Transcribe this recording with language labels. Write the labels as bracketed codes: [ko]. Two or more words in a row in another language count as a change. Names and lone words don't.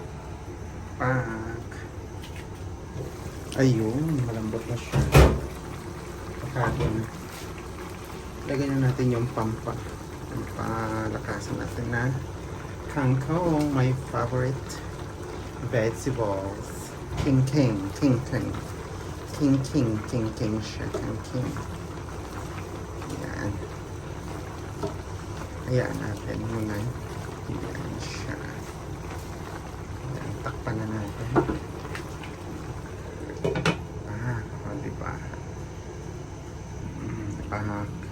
[tl] Pak. Ayun, malambot na siya. Pakado na. Lagyan na natin yung pampa. Palakasan natin na kangkong, [en] my favorite vegetables. King king, king king. King king, king king siya, king king. [tl] Ayan. Ayan natin muna. Ayan siya. Ayan, takpan na natin. Diba? Pahak.